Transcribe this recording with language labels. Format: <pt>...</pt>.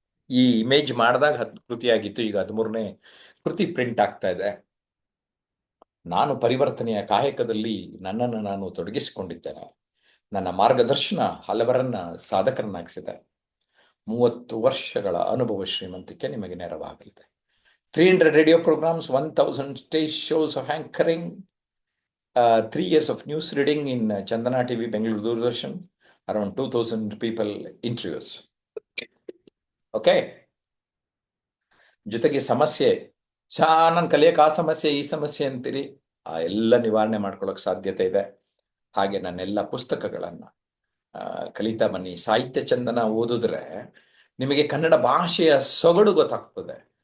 <kn>ಈ ಇಮೇಜ್ ಮಾಡಿದಾಗ 10 ಕೃತಿಯಾಗಿತ್ತು, ಈಗ 13ನೇ ಕೃತಿ ಪ್ರಿಂಟ್ ಆಗ್ತಾ ಇದೆ. ನಾನು ಪರಿವರ್ತನೆಯ ಕಾಯಕದಲ್ಲಿ ನನ್ನನ್ನು ನಾನು ತೊಡಗಿಸಿಕೊಂಡಿದ್ದೇನೆ. ನನ್ನ ಮಾರ್ಗದರ್ಶನ ಹಲವರನ್ನ ಸಾಧಕರನ್ನಾಗಿಸಿದೆ. 30 ವರ್ಷಗಳ ಅನುಭವ ಶ್ರೀಮಂತಿಕೆ ನಿಮಗೆ ನೆರವಾಗಲಿದೆ.</kn> <en>300 radio programmes, 1000 stage shows of anchoring, 3 years of news reading in Chandana TV, Bengaluru Doordarshan, around 2000 people interviews.</en> <kn>Okay, ಜೊತೆಗೆ ಸಮಸ್ಯೆ, ನಾನು ಕಲಿಯಕ್ಕೆ ಆ ಸಮಸ್ಯೆ ಈ ಸಮಸ್ಯೆ ಅಂತೀರಿ, ಆ ಎಲ್ಲ ನಿವಾರಣೆ ಮಾಡ್ಕೊಳ್ಳೋಕೆ ಸಾಧ್ಯತೆ ಇದೆ. ಹಾಗೆ ನನ್ನೆಲ್ಲ ಪುಸ್ತಕಗಳನ್ನು ಕಲಿತಾ ಬನ್ನಿ. ಸಾಹಿತ್ಯ ಚಂದನ ಓದಿದ್ರೆ ನಿಮಗೆ ಕನ್ನಡ ಭಾಷೆಯ ಸೊಗಡು ಗೊತ್ತಾಗ್ತದೆ.</kn>